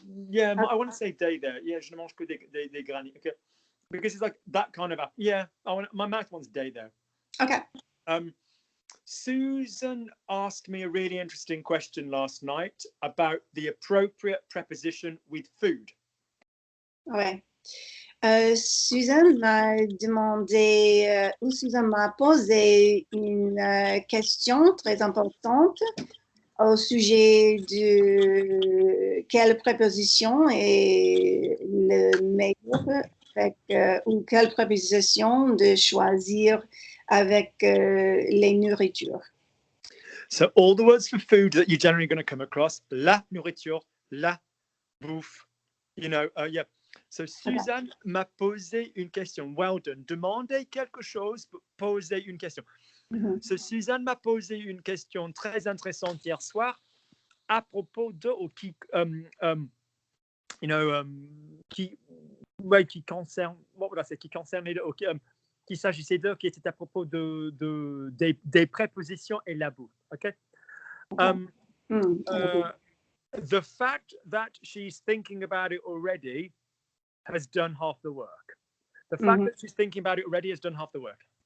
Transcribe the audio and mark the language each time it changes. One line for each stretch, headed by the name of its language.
English: Yeah, I want to say day there. Yeah,
French: je ne mange que des grannies.
English: Okay, because it's like that kind of. Yeah, my mouth wants day there. Okay. Susan asked me a really interesting question last night about the appropriate preposition with food.
French: Ouais. Susan m'a demandé, ou Susan m'a posé une question très importante au sujet de quelle préposition est le meilleur ou quelle préposition de choisir avec les nourritures.
English: So all the words for food that you're generally going to come across, la nourriture, la bouffe, you know, yeah.
French: So Suzanne m'a posé une question.
English: Well done.
French: Demandez quelque chose, posez une question. So Suzanne m'a posé une question très intéressante hier soir à propos de qui concerne,
English: what would I say,
French: qui concernait qui s'agissait d'eux, qui était à propos des prépositions et la bouffe.
English: Okay. The fact that she's thinking about it already has done half the work. The fact that she's thinking about it already has done half the work.